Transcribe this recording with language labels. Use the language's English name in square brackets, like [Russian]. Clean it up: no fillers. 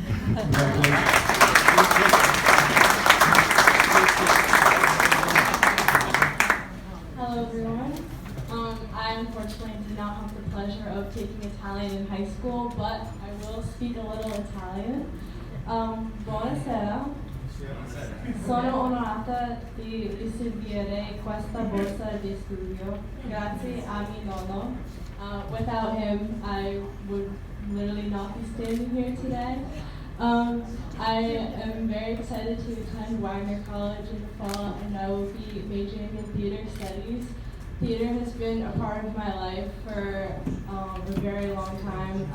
[English] Congratulations. Hello everyone. I unfortunately did not have the pleasure of taking Italian in high school, but I will speak a little Italian. [Italian] Buonasera. Sono onorata di ricevere questa borsa di studio. Grazie a mio nonno. [English] Without him, I would literally not be standing here today. I am very excited to attend Wagner College in the fall, and I will be majoring in theater studies. Theater has been a part of my life for a very long time.